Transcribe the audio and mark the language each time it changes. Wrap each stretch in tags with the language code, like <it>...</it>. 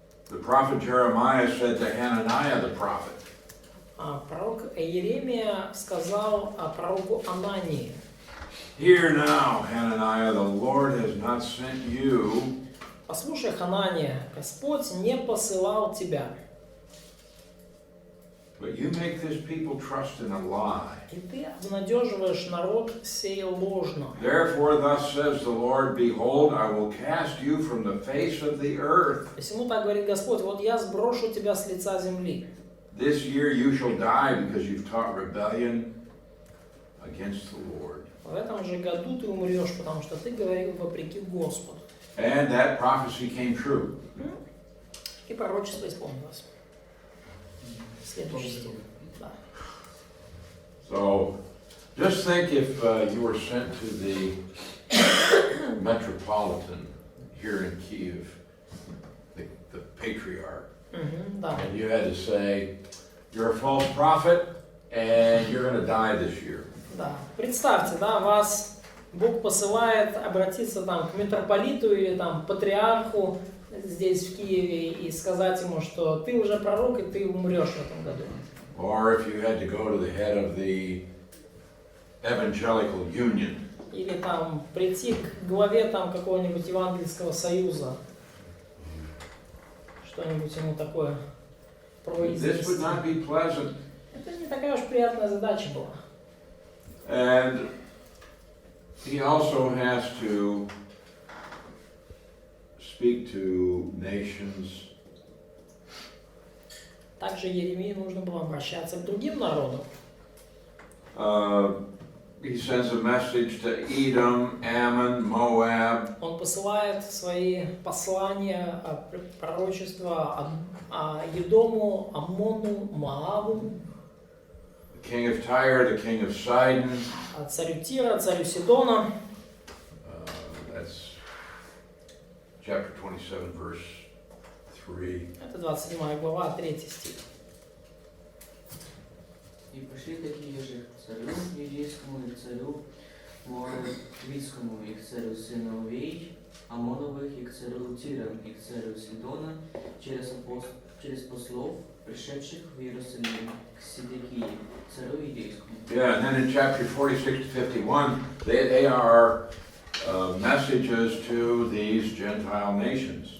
<en>the prophet Jeremiah said to Hananiah the prophet,</en> <ru>пророк Иеремия сказал пророку Анании,</ru> <en>hear now, Hananiah, the Lord has not sent you,</en> <ru>послушай, Ханания, Господь не посылал тебя,</ru> <en>but you make this people trust in a lie.</en> <ru>и ты обнадеживаешь народ сей ложно.</ru> <en>Therefore, thus says the Lord, behold, I will cast you from the face of the earth.</en> <ru>Посему так говорит Господь, вот я сброшу тебя с лица земли.</ru> <en>This year you shall die because you've taught rebellion against the Lord.</en> <ru>В этом же году ты умрешь, потому что ты говорил вопреки Господу.</ru> <en>And that prophecy came true.</en> <ru>И пророчество исполнилось. Следующий стих. Да.</ru> <en>So just think if you were sent to the Metropolitan here in Kiev, the patriarch,</en> <ru>Да.</ru> <en>and you had to say, you're a false prophet and you're going to die this year.</en> <ru>Да. Представьте, да, вас Бог посылает обратиться там к митрополиту или там патриарху здесь в Киеве и сказать ему, что ты уже пророк и ты умрешь в этом году.</ru> <en>Or if you had to go to the head of the Evangelical Union.</en> <ru>Или там прийти к главе там какого-нибудь евангельского союза. Что-нибудь ему такое</ru> <en>This would</en> <ru>произнести.</ru> <en>not be pleasant.</en> <ru>Это не такая уж приятная задача была.</ru> <en>And he also has to speak to nations.</en> <ru>Также Еремии нужно было обращаться к другим народам.</ru> <en>He sends a message to Edom, Ammon, Moab.</en> <ru>Он посылает свои послания, пророчества Едому, Аммону, Моаву,</ru> <en>The king of Tyre, the king of Sidon.</en> <ru>царю Тира, царю Сидона.</ru> <en>That's chapter 27, verse 3.</en> <ru>Это 27 глава, 3 стих. И пошли такие же к царю Иудейскому и к царю Моавитскому, и к царю сыновей Амоновых, и к царю Тира, и к царю Сидона, через послов, пришедших в Иерусалим, к Седекии, царю Иудейскому.</ru> <en>Yeah, and then in chapter 46 to 51, they are messages to these Gentile nations.</en>